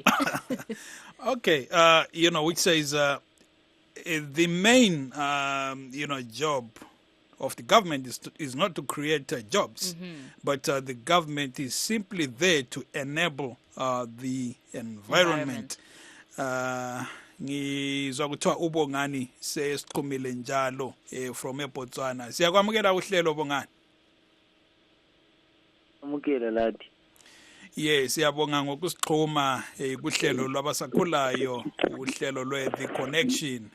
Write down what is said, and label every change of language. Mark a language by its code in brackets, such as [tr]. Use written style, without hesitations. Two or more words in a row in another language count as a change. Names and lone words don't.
[en] Okay, which says the main job of the government is not to create jobs, but the government is simply there to enable the environment. [nd] Ngizwa kuthiwa uBongani sesiqhumile njalo from eBotswana. Siyakwamukela uhlelo Bongani. Amukela ladi. Yes, siyabonga ngokusixhuma kuhlelo lwabasakhulayo, uhlelo lwe-The Connection.